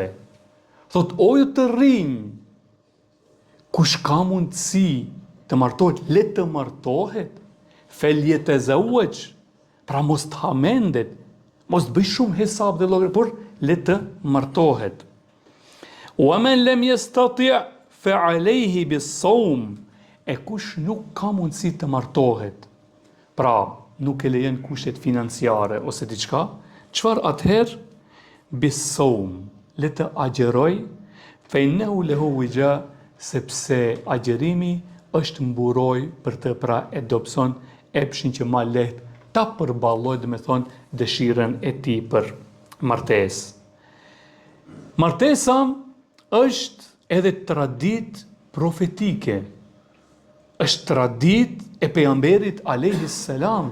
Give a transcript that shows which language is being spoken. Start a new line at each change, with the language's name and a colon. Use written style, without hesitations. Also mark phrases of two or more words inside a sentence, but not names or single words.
Albanian: Thot, o ju të rinj, kush ka mundësi të martohet, le të martohet. Falyatazawwaj, pra mos të hamendet, mos të bëj shumë hesab dhe llogari, por le të martohet.
Arabic: ومن لم يستطع فعليه بالصوم.
Albanian: E kush nuk ka mundësi të martohet, pra nuk e lejen kushtet financiare ose diçka, çfarë atëherë? Bis-sawm, le të agjeroj,
Arabic: فإنه له وجاء,
Albanian: sepse agjerimi është mburoj për të, pra e dobëson epshin që ma lehtë ta përballojë, dhe me thonë, dëshirën e tij për martesë. Martesa është edhe traditë profetike, është traditë e pejgamberit
Arabic: عليه السلام.